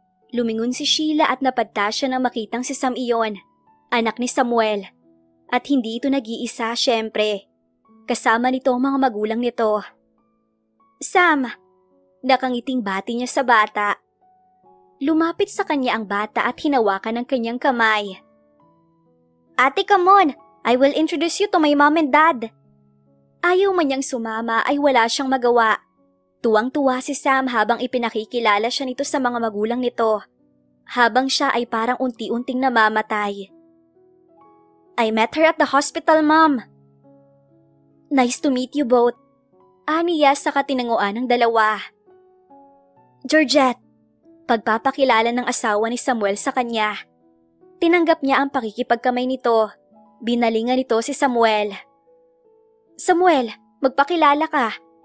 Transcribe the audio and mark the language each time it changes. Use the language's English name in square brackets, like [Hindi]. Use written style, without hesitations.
[Filipino] Lumingon si Sheila at napadta siya nang makitang si Sam iyon, anak ni Samuel. At hindi ito nag-iisa, syempre. Kasama nito ang mga magulang nito. Sam! Nakangiting bati niya sa bata. Lumapit sa kanya ang bata at hinawakan ang kanyang kamay. [English] Ate, come on! I will introduce you to my mom and dad. [Filipino] Ayaw man niyang sumama ay wala siyang magawa. Tuwang-tuwa si Sam habang ipinakikilala siya nito sa mga magulang nito. Habang siya ay parang unti-unting namamatay. [English] I met her at the hospital, Mom. Nice to meet you both. [Filipino] Aniya sa katinanguan ng dalawa. Georgette, pagpapakilala ng asawa ni Samuel sa kanya. Tinanggap niya ang pakikipagkamay nito. Binalingan nito si Samuel. Samuel, magpakilala ka.